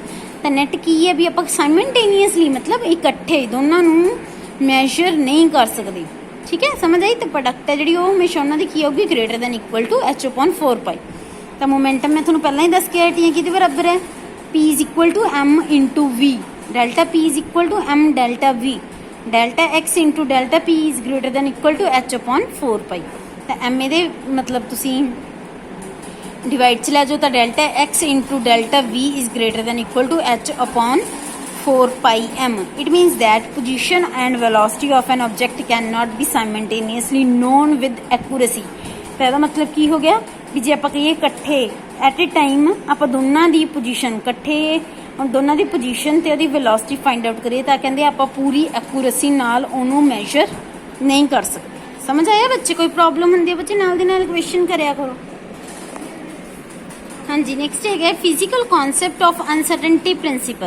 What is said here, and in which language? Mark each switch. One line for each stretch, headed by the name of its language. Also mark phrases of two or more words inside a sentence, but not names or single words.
Punjabi: ਤਾਂ ਨੈਟ ਕੀ ਹੈ ਵੀ ਆਪਾਂ ਸਾਈਮਲਟੇਨੀਅਸਲੀ ਮਤਲਬ ਇਕੱਠੇ ਦੋਨਾਂ ਨੂੰ ਮੈਜ਼ਰ ਨਹੀਂ ਕਰ ਸਕਦੇ। ਠੀਕ ਹੈ, ਸਮਝ ਆਈ? ਤਾਂ ਪ੍ਰੋਡਕਟ ਹੈ ਜਿਹੜੀ ਉਹ ਹਮੇਸ਼ਾ ਉਹਨਾਂ ਦੀ ਕੀ ਆਊਗੀ,
English: greater than equal to
Punjabi: h/4 ਤਾਂ ਮੋਮੈਂਟਮ ਮੈਂ ਤੁਹਾਨੂੰ ਪਹਿਲਾਂ ਹੀ ਦੱਸ ਕੇ ਹਟੀ ਹਾਂ ਕਿਹਦੇ ਬਰਾਬਰ ਹੈ, p = m × v, ਡੈਲਟਾ p = m ਡੈਲਟਾ v, ਡੈਲਟਾ x × ਡੈਲਟਾ p
English: is greater than equal to
Punjabi: h/4 ਤਾਂ m ਇਹਦੇ ਮਤਲਬ ਤੁਸੀਂ ਡਿਵਾਈਡ ਚ ਲੈ ਜਾਓ ਤਾਂ ਡੈਲਟਾ x × ਡੈਲਟਾ v
English: is greater than equal to
Punjabi: h/4πm.
English: It means that position and velocity of an object cannot be simultaneously known with accuracy.
Punjabi: ਤਾਂ ਇਹਦਾ ਮਤਲਬ ਕੀ ਹੋ ਗਿਆ ਵੀ ਜੇ ਆਪਾਂ ਕਹੀਏ ਇਕੱਠੇ
English: at a time
Punjabi: ਆਪਾਂ ਦੋਨਾਂ ਦੀ ਪੋਜੀਸ਼ਨ ਇਕੱਠੇ ਦੋਨਾਂ ਦੀ ਪੋਜੀਸ਼ਨ ਤੇ ਉਹਦੀ ਵੈਲੋਸਿਟੀ
English: find out
Punjabi: ਕਰੀਏ ਤਾਂ ਕਹਿੰਦੇ ਆਪਾਂ ਪੂਰੀ ਐਕੂਰੇਸੀ ਨਾਲ ਉਹਨੂੰ ਮੈਜ਼ਰ ਨਹੀਂ ਕਰ ਸਕਦੇ। ਸਮਝ ਆਇਆ ਬੱਚੇ? ਕੋਈ ਪ੍ਰੋਬਲਮ ਹੁੰਦੀ ਹੈ ਬੱਚੇ ਨਾਲ ਦੀ ਨਾਲ ਕੁਐਸਚਨ ਕਰਿਆ ਕਰੋ। ਹਾਂਜੀ, ਨੈਕਸਟ ਹੈਗਾ
English: physical concept of uncertainty principle.